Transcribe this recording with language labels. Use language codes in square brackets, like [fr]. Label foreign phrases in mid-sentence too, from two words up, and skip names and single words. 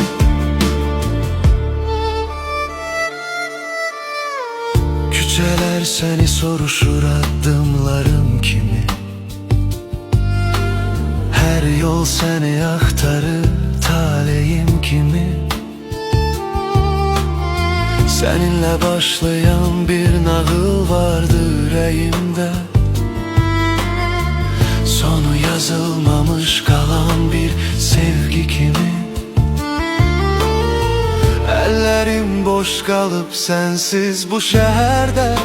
[az] Küçələr səni soruşur addımlarım kimi. Her yol səni axtarır taleyim kimi. [tr] Seninle başlayan bir nağıl vardı yüreğimde. Sonu yazılmamış kalan bir sevgi kimi. Ellerim boş kalıp sensiz bu şehirde.